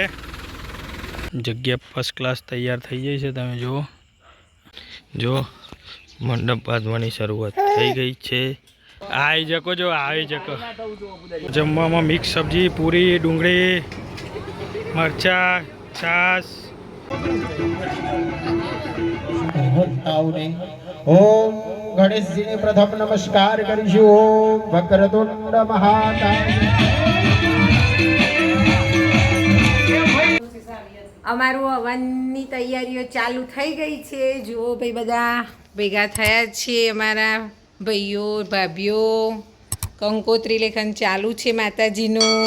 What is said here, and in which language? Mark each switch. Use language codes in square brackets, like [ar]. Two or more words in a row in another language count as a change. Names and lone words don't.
[gu] જગ્યા ફર્સ્ટ ક્લાસ તૈયાર થઈ ગઈ છે। તમે જુઓ જો મંડપ બાંધવાની શરૂઆત થઈ ગઈ છે। આવી જકો જો આવી જકો જમવામાં મિક્સ સબ્જી, પૂરી, ડુંગળી, મરચા, છાશ। ઓમ ગણેશ જી ને પ્રથમ નમસ્કાર કરીશુ। [sa] ओम वक्रतुंड महाकाय। [gu] અમારું હવનની તૈયારીઓ ચાલુ થઈ ગઈ છે। જુઓ ભાઈ બધા ભેગા થયા છે, અમારા ભાઈઓ ભાભીઓ। કંકોત્રી લેખન ચાલુ છે માતાજીનું।